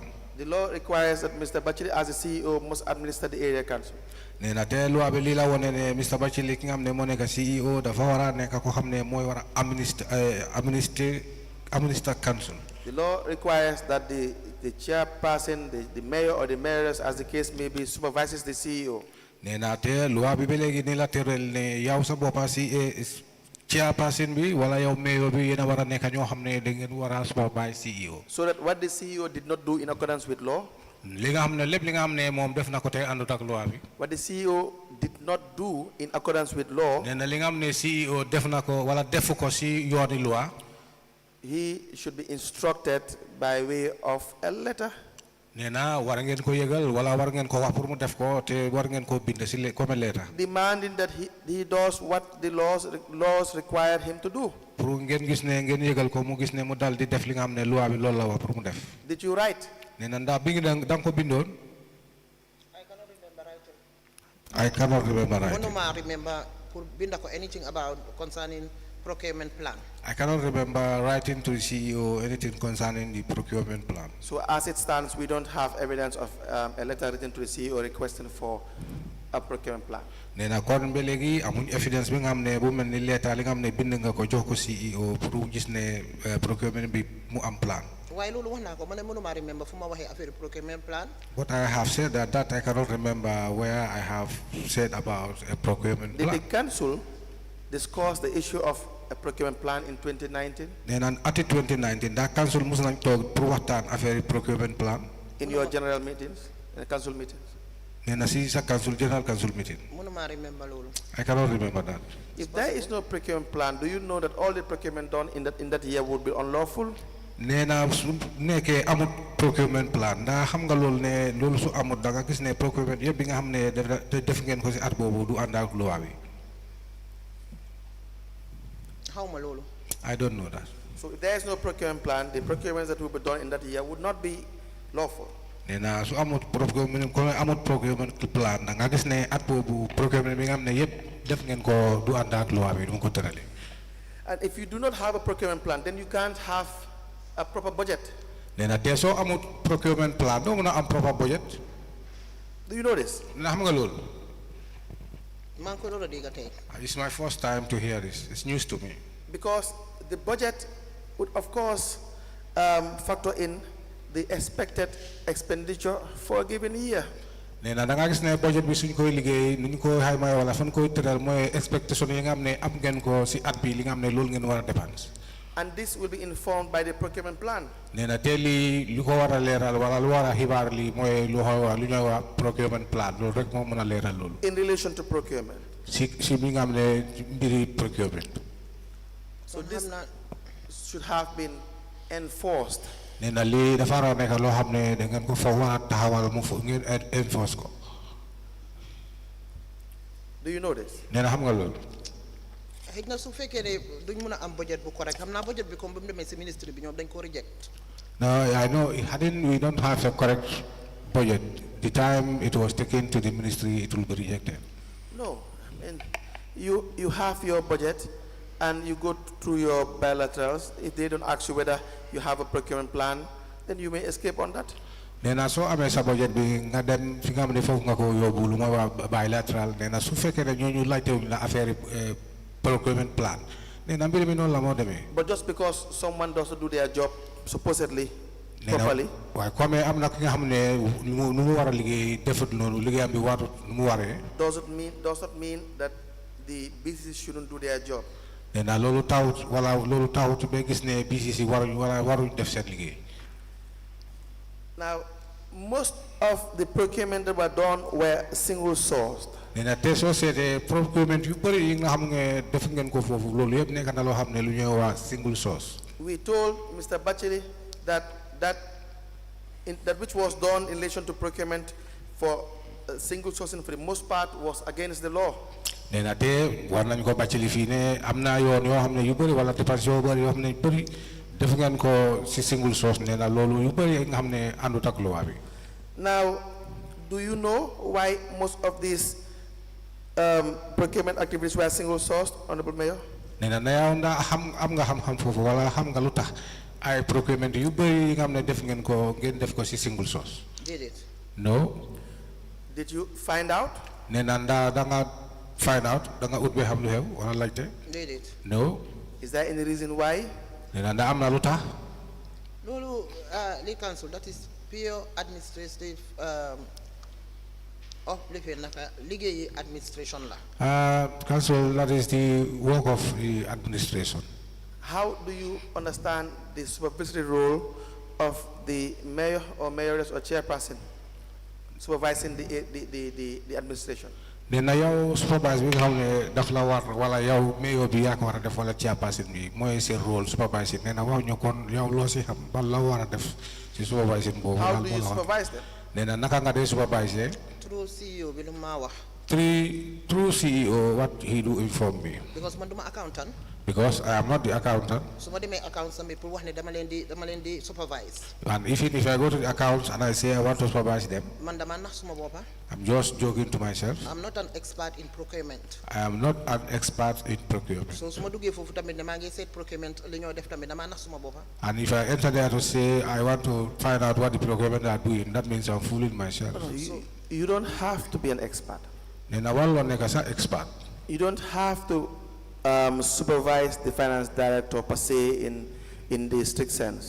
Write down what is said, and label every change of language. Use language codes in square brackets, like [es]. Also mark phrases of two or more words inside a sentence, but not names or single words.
[en] The law requires that Mr. Batchily as the CEO must administer the area council. [wo] Nena te loi bi li la wone ne Mr. Batchily ki nga xam ne moo nekk CEO dafa wara nekk ko xam ne mooy wara administer council. [en] The law requires that the chairperson, the mayor or the mayoress, as the case may be, supervises the CEO. [wo] Nena te loi bi belegi ni la terel ne yaw sa boppa chairperson bi wala yow mayor bi yena wara nekk ñoo xam ne da ngeen wara supervise CEO. [en] So that what the CEO did not do in accordance with law. [wo] Li nga xam ne lépp li nga xam ne moom def na ko te àndut ak loi bi. [en] What the CEO did not do in accordance with law. [wo] Nena li nga xam ne CEO def na ko wala defu ko si yooni loi. [en] He should be instructed by way of a letter. [wo] Nena war ngeen ko yëgal wala war ngeen ko wax pour mu def ko te war ngeen ko bind si [fr] comme lettre. [en] Demanding that he does what the laws require him to do. [wo] Pour ngeen gis ne ngeen yëgal ko mu gis ne mu dal di def li nga xam ne loi bi loolu la wax pour mu def. [en] Did you write? [wo] Nena ndax bi nga ko bindoon. [en] I cannot remember writing. I cannot remember writing. [wo] Mënuma remember pour binda ko [en] anything about concerning procurement plan. I cannot remember writing to the CEO anything concerning the procurement plan. So as it stands, we don't have evidence of a letter written to the CEO requesting for a procurement plan. [wo] Nena kon be legi amuñ evidence bi nga xam ne bu mel ni lettre li nga xam ne bind nga ko jox ko CEO pour gis ne procurement bi mu am plan. Waaye loolu wax naa ko man mënuma remember fu ma waxee affaire [en] procurement plan. But I have said that I cannot remember where I have said about a procurement plan. Did the council discuss the issue of a procurement plan in 2019? [wo] Nena at 2019 [en] that council [wo] mus nañ toog pour waxtaan affaire [en] procurement plan. In your general meetings, in the council meetings? [wo] Nena si sa [en] general council meeting. [wo] Mënuma remember loolu. [en] I cannot remember that. If there is no procurement plan, do you know that all the procurement done in that year would be unlawful? [wo] Nena su nekkee amut [en] procurement plan [wo] ndax xam nga loolu ne loolu su amut da nga gis ne procurement yëpp bi nga xam ne def ngeen ko si at boobu du ànd ak loi bi. Xawma loolu. [en] I don't know that. So if there is no procurement plan, the procurements that will be done in that year would not be lawful. [wo] Nena su amut [en] procurement plan [wo] da nga gis ne at boobu procurement bi nga xam ne yëpp def ngeen ko du ànd ak loi bi du ma ko tërale. [en] And if you do not have a procurement plan, then you can't have a proper budget. [wo] Nena te soo amut [en] procurement plan [wo] doo mën a am [en] proper budget. Do you know this? [wo] Ndax xam nga loolu. maa ngi ko doon dégg tey. [en] It's my first time to hear this. It's news to me. because the budget would, of course, factor in the expected expenditure for a given year. [wo] Nena da nga gis ne budget bi suñ koy liggéey nuñ ko xayma wala fan koy tëral mooy expectation yi nga xam ne am ngeen ko si at bi li nga xam ne loolu ngeen war a dépense. [en] And this will be informed by the procurement plan. [wo] Nena te li lu ko war a leeral wala lu war a xibaar li mooy lu ñuy wax [en] procurement plan [wo] loolu rek moo mën a leeral loolu. [en] In relation to procurement. [wo] si bi nga xam ne mbiri procurement. [en] So this should have been enforced. [wo] Nena lii dafa war a nekk loo xam ne da ngeen ko fa war a taxawal mu ngeen enforce ko. [en] Do you know this? [wo] Nena xam nga loolu. xëy na su fekkee ne duñ mën a am budget bu correct xam naa budget bi comme ba mu demee si ministre bi ñoom dañ ko reject. [en] No, I know we don't have a correct budget. The time it was taken to the ministry, it will be rejected. No, I mean, you have your budget and you go through your bilaterals. If they don't ask you whether you have a procurement plan, then you may escape on that. [wo] Nena so amee sa budget bi nga dem fi nga xam ne foofu nga ko yóbbu lu ma wax bilateral nena su fekkee ne ñooñu laajtewuñ la affaire [en] procurement plan [wo] nena mbir mi noonu la moo demee. [en] But just because someone doesn't do their job supposedly properly. [wo] waaye comme am na ki nga xam ne nu mu war a liggéey defut noonu liggéeyam bi warut nu mu waree. [en] does not mean that the BCC shouldn't do their job. [wo] Nena loolu taawut wala loolu taawut ba gis ne BCC waruñ def seen liggéey. [en] Now, most of the procurement that were done were single sourced. [wo] Nena te soo seetee procurement yu bëri yi nga xam ne def ngeen ko foofu loolu yëpp nekk na loo xam ne lu ñuy wax [en] single source. We told Mr. Batchily that which was done in relation to procurement for single sourcing for the most part was against the law. [wo] Nena te war nañ ko Batchily fii ne am na yoon yoo xam ne yu bëri wala dépense yoo bëri yoo xam ne yu bëri def ngeen ko si [en] single source [wo] nena loolu yu bëri nga xam ne àndut ak loi bi. [en] Now, do you know why most of these procurement activities were single sourced, Honorable Mayor? [wo] Nena na yow ndax am nga xam-xam foofu wala xam nga lu tax ay procurement yu bëri yi nga xam ne def ngeen def ko si [en] single source. Did it? No. Did you find out? [wo] Nena ndax da nga [en] find out [wo] da nga ut ba xam lu xew wala laajte. [en] Did it? No. Is there any reason why? [wo] Nena ndax am na lu tax. loolu li council [en] that is pure administrative [wo] liggéeyi administration la. [en] Council, that is the work of the administration. How do you understand the supervisory role of the mayor or mayoress or chairperson supervising the administration? [wo] Nena yow supervise bi nga xam ne daf la war wala yow mayor bi yaa ko war a def wala chairperson bi mooy seen rôle supervising nena wax ñu kon yow loo si xam ban la war a def si supervising boobu. [en] How do you supervise them? [wo] Nena naka nga dee supervise. [en] Through CEO [wo] bi lu ma wax. [en] Through CEO, what he do inform me. [wo] Because man duma accountant. [en] Because I am not the accountant. [wo] So ma demee accounts bi pour wax ne dama leen di supervise. [en] And even if I go to the accounts and I say I want to supervise them, man dama nax suma boppa. I'm just joking to myself. I'm not an expert in procurement. I am not an expert in procurement. [wo] So su ma duggee foofu tamit ne maa ngi seet procurement li ñoo def tamit dama nax suma boppa. [en] And if I enter there to say I want to find out what the procurement are doing, that means I'm fooling myself. You don't have to be an expert. [wo] Nena wala nekk sa expert. [en] You don't have to supervise the finance director per se in the strict sense.